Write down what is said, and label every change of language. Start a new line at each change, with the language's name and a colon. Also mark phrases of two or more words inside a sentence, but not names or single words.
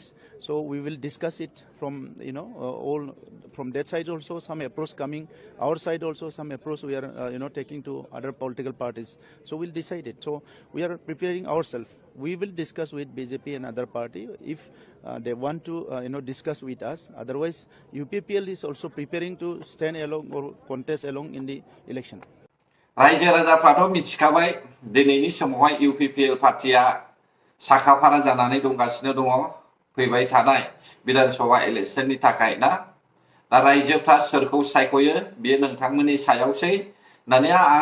English: So we will discuss it from all from that side also some approach coming, our side also some approach we are taking to other political parties. So we'll decide it. So we are preparing ourselves. We will discuss with BJP and other party if they want to discuss with us. Otherwise, UPPL is also preparing to stand along or contest along in the election.
Bodo: रायजो राजाफ्राथ' मिथिखाबाय दिनैनि समावहाय इउपिपिएल पार्टिया साखाफारा जानानै दंगासिनो दङ फैबाय थानाय विधानसभा इलेक्शननि थाखाय ना दा रायजोफ्रा सोरखौ सायख'यो बेयो नोंथांमोननि सायावसै दानिया आं